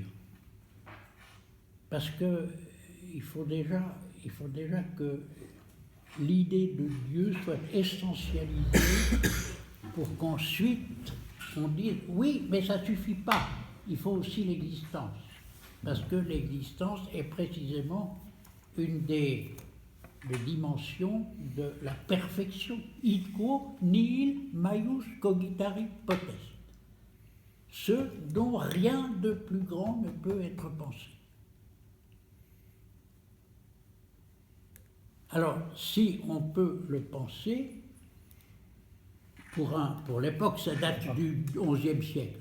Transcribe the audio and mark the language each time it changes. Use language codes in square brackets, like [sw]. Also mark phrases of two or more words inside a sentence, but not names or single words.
[fr] Parce que il faut déjà que l'idée de Dieu soit essentialisée pour qu'ensuite on dise oui, mais ça suffit pas. Il faut aussi l'existence. parce que l'existence est précisément une des dimensions de la perfection. [la] Id quo nihil maius cogitari potest. [fr] Ce dont rien de plus grand ne peut être pensé. Alors, si on peut le penser, pour l'époque, ça date du XIe siècle.